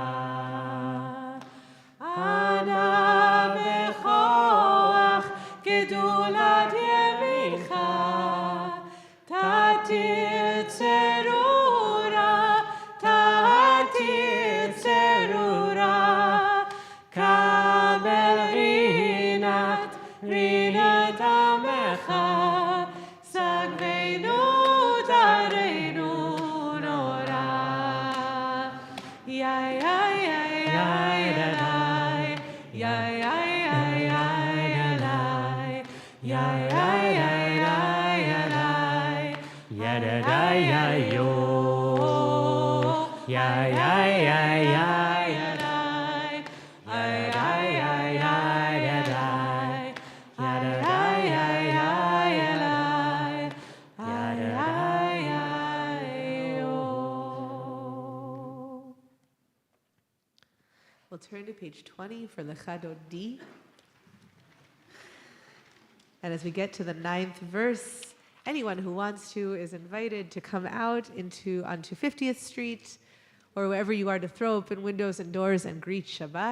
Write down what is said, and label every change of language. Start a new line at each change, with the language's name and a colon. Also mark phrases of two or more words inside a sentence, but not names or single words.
Hebrew: אנא בכח גדלת ימינך תתיר צרורה תתיר צרורה קבל רנת עמך שגבנו טהרנו נורא. Ya ya ya ya ya ya ya ya ya ya Yadadayayo, yayayayayadai, yadayayayadai, yadayayayadai, yadadayayo.
English: We'll turn to page 20 for the Chadot D. And as we get to the 9th verse, anyone who wants to is invited to come out onto 50th Street or wherever you are to throw open windows and doors and greet Shabbat.